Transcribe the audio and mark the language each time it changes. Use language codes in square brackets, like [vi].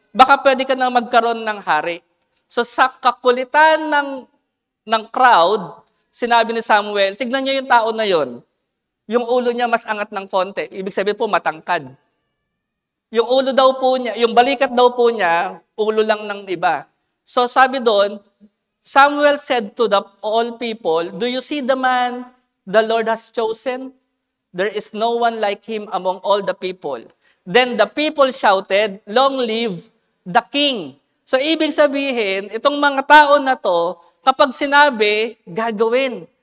[tl] Baka pwede ka nang magkaroon ng hari. So sa kakulitan ng crowd, sinabi ni Samuel, tignan niyo yung tao na yon. Yung ulo niya mas angat ng konti. Ibig sabihin po, matangkad. Yung ulo daw po niya, yung balikat daw po niya, ulo lang ng iba. So sabi doon, [en] Samuel said to all people, "Do you see the man the Lord has chosen? There is no one like him among all the people." Then the people shouted, "Long live the king." [tl] So ibig sabihin, itong mga tao na to, kapag sinabi, gagawin.